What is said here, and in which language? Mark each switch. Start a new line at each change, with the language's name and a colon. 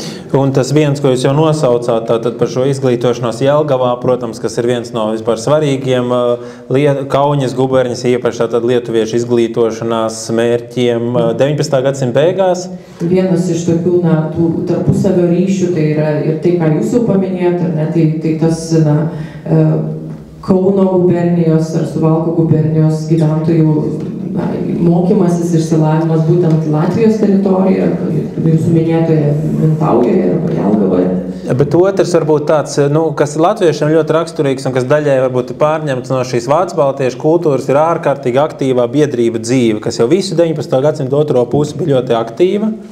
Latvian: Un tas viens, ko jūs jau nosaucāt, tātad par šo izglītošanos Jelgavā, protams, kas ir viens no vispār svarīgiem Kauņas guberņas, īpaši tātad lietuviešu izglītošanās mērķiem 19. gadsimta beigās.
Lithuanian: Vienas iš tokių tų tarpusavio ryšių, tai yra ir tai, ką jūs jau paminėjot, ar ne, tai tas Kauno gubernijos ar Suvalkų gubernijos gyventojų mokymasis išsilavinimas būtent Latvijos teritorijoje, jūsų minėtoje Mintaujoje arba Jelgavoje.
Latvian: Bet otrs varbūt tāds, kas latviešiem ļoti raksturīgs un kas daļai varbūt pārņemts no šīs vācu baltiešu kultūras, ir ārkārtīgi aktīvā biedrība dzīve, kas jau visu 19. gadsimta otro pusi bija ļoti aktīva.